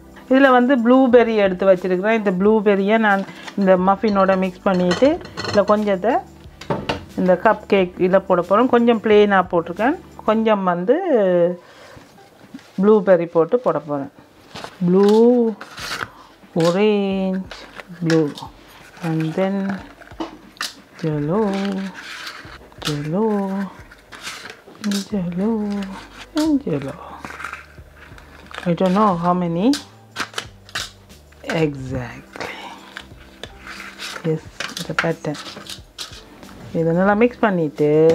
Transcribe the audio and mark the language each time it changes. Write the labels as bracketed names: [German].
[Tamil] இதில் வந்து ப்ளூபெர்ரி எடுத்து வச்சுருக்கிறேன். இந்த ப்ளூபெர்ரியை நான் இந்த மஃபினோட மிக்ஸ் பண்ணிவிட்டு இதில் கொஞ்சத்தை இந்த கப் கேக் இதில் போட போகிறோம். கொஞ்சம் ப்ளெயினாக போட்டிருக்கேன், கொஞ்சம் வந்து ப்ளூபெர்ரி போட்டு போட போகிறேன். [English] Blue, orange, blue, and then yellow, yellow, yellow, and yellow. I don't know how many exactly. Yes, the pattern. [Tamil] இதை நல்லா மிக்ஸ் பண்ணிவிட்டு